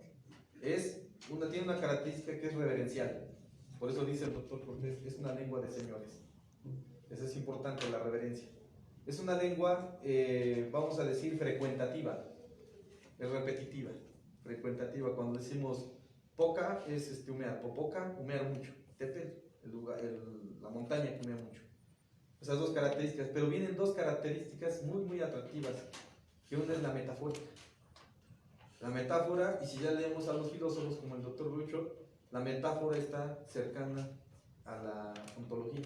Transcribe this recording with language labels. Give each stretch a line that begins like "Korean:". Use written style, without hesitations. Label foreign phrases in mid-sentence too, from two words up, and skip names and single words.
Spanish: Tiene una característica que es reverencial. Por eso dice el doctor Cortés, es una lengua de señores. Eso es importante, la reverencia. Es una lengua, vamos a decir, frecuentativa. Es repetitiva, frecuentativa. Cuando decimos poca, es humear. Popoca, humear mucho. Tepe, la montaña que humea mucho. Esas dos características. Pero vienen dos características muy, muy atractivas. Que una es la metafórica. La metáfora, y si ya leemos a los filósofos como el doctor Rucho, La metáfora está cercana a la ontología.